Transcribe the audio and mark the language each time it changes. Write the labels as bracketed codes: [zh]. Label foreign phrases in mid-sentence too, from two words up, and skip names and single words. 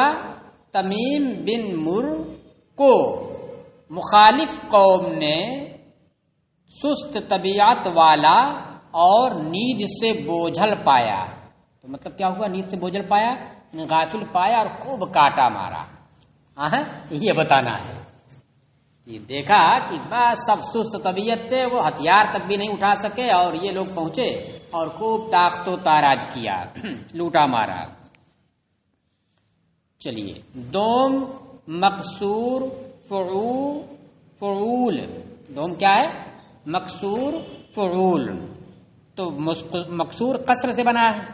[ur] تمیم بن مر کو مخالف قوم نے سست طبیعت والا اور نیند سے بوجھل پایا۔ تو مطلب کیا ہوا؟ نیند سے بوجھل پایا، غافل پایا اور خوب کاٹا مارا، یہ بتانا ہے۔ یہ دیکھا کہ بس سب سست طبیعت تھے، وہ ہتھیار تک بھی نہیں اٹھا سکے، اور یہ لوگ پہنچے اور خوب تاخت و تاراج کیا، لوٹا مارا۔ چلیے، دوم مقصور فعول، دوم کیا ہے؟ مقصور فعول، تو مقصور قصر سے بنا ہے۔